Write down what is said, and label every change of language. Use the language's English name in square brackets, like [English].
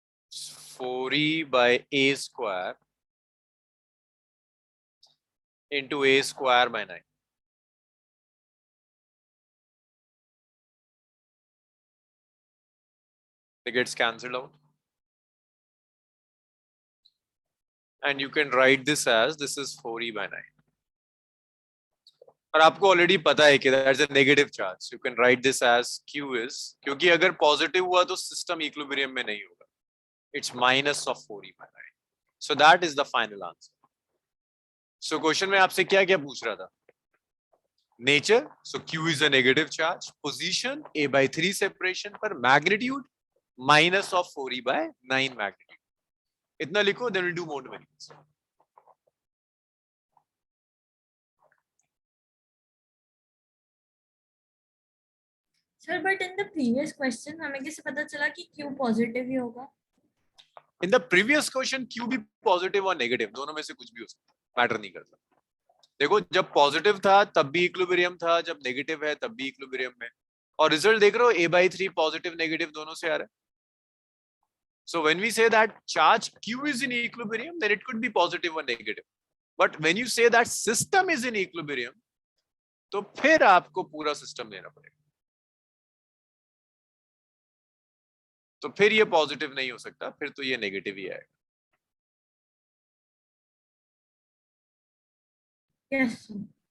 [English] So 4E by A square into A square by 9. It gets cancelled out. And you can write this as, this is 4E by 9. [Hindi] और आपको already पता है कि [English] That's a negative charge. You can write this as Q is, [Hindi] क्योंकि अगर positive हुआ तो system equilibrium में नहीं होगा. [English] It's minus of 4E by 9. So that is the final answer. [Hindi] So question में आपसे क्या क्या पूछ रहा था? [English] Nature, so Q is a negative charge, position A by 3 separation पर, magnitude minus of 4E by 9 magnitude. [Hindi] इतना लिखो, [English] Then will do mode variance. [Hindi] Sir [English] but in the previous question [Hindi] हमें कैसे पता चला कि Q पॉजिटिव ही होगा? [English] in the previous question [Hindi] Q भी पॉजिटिव और नेगेटिव दोनों में से कुछ भी हो सकता है, मैटर नहीं करता. देखो जब पॉजिटिव था तब भी इक्विलिब्रियम था, जब नेगेटिव है तब भी इक्विलिब्रियम में. और रिजल्ट देख रहे हो, A by 3 पॉजिटिव नेगेटिव दोनों से आ रहा है. [English] So when we say that charge Q is in equilibrium, then it could be positive or negative. But when you say that system is in equilibrium, [Hindi] तो फिर आपको पूरा सिस्टम लेना पड़ेगा. तो फिर ये पॉजिटिव नहीं हो सकता, फिर तो ये नेगेटिव ही आएगा. Yes sir.